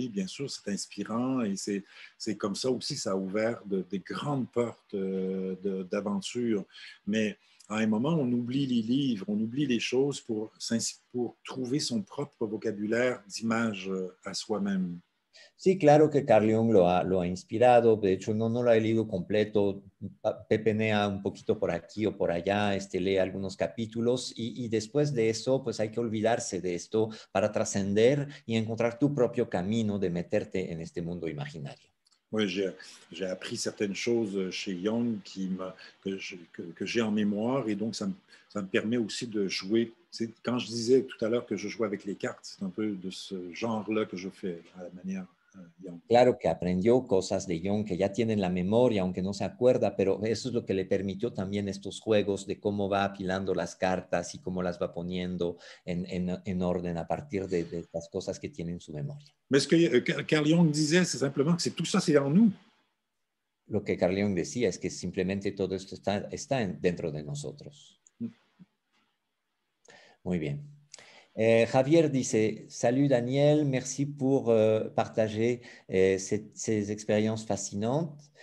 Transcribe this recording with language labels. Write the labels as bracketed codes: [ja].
[fr] Oui, bien sûr, c'est inspirant et c'est comme ça aussi, ça a ouvert des grandes portes d'aventure. Mais à un moment, on oublie les livres, on oublie les choses pour trouver son propre vocabulaire d'image à soi-même. [es] Sí, claro que Carl Jung lo ha inspirado. De hecho, no lo he leído completo. Pepenea un poquito por aquí o por allá, lee algunos capítulos y después de eso, pues hay que olvidarse de esto para trascender y encontrar tu propio camino de meterte en este mundo imaginario. [fr] Oui, j'ai appris certaines choses chez Jung que j'ai en mémoire et donc ça me permet aussi de jouer. Quand je disais tout à l'heure que je jouais avec les cartes, c'est un peu de ce genre-là que je fais à la manière Jung. [es] Claro que aprendió cosas de Jung que ya tiene en la memoria, aunque no se acuerda, pero eso es lo que le permitió también estos juegos de cómo va apilando las cartas y cómo las va poniendo en orden a partir de estas cosas que tiene en su memoria. [fr] Mais ce que Carl Jung disait, c'est simplement que tout ça, c'est en nous. [es] Lo que Carl Jung decía es que simplemente todo esto está dentro de nosotros. Muy bien. Javier dice, [fr] salut Daniel, merci pour partager ces expériences fascinantes.